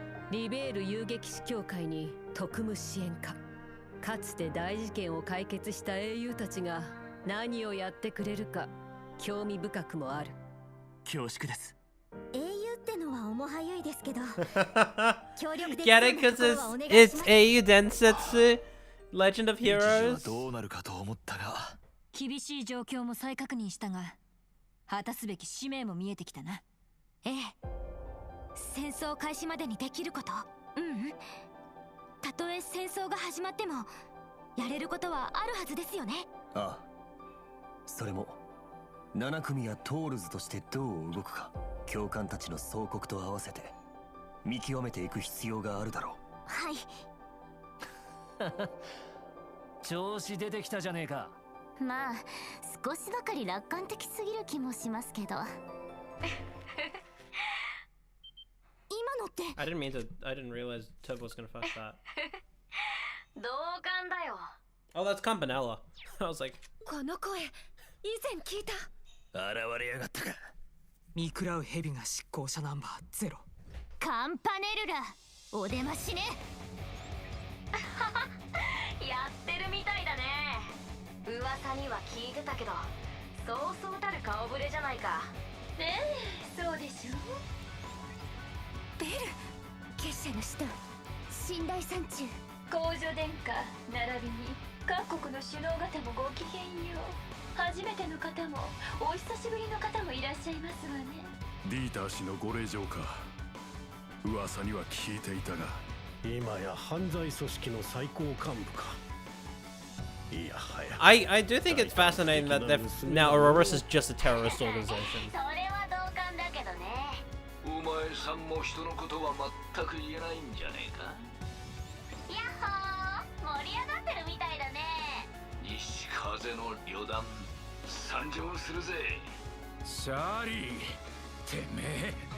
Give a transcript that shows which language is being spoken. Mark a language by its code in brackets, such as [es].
[ja] リベール遊撃士協会に特務支援課、かつて大事件を解決した英雄たちが何をやってくれるか興味深くもある。恐縮です。英雄ってのは面早いですけど協力でき [en] Get it? 'Cause it's AU Densetsu, Legend of [ja] 一時は [en] Heroes. [ja] どうなるかと思ったが、厳しい状況も再確認したが、果たすべき使命も見えてきたな。ええ、戦争開始までにできること、たとえ戦争が始まってもやれることはあるはずですよね。ああ、それも7組やトールズとしてどう動くか、教官たちの総国と合わせて見極めていく必要があるだろう。はい調子出てきたじゃねえか。まあ少しばかり楽観的すぎる気もしますけど今のって [en] I didn't realize Tub was gonna fuck that. [ja] 同感だよ。 [en] Oh, that's Campanella. I was like, [ja] この声以前聞いた。現れやがったか。見食らう蛇が執行者ナンバー0。カンパネルラお出ましねやってるみたいだね。噂には聞いてたけど、そうそうたる顔ぶれじゃないか。そうでしょ。ベル結社の使徒信頼山中皇女殿下並びに各国の首脳方もごきげんよう。初めての方もお久しぶりの方もいらっしゃいますわね。ディーター氏のご令嬢か。噂には聞いていたが、今や犯罪組織の最高幹部か。いやはや。 [en] I do think it's fascinating that now Ouroboros is just a terrorist organization. [ja] それは同感だけどね。お前さんも人のことは全く言えないんじゃねえか。やっほー、盛り上がってるみたいだね。西風の旅団参上するぜ。シャーリー、てめえ。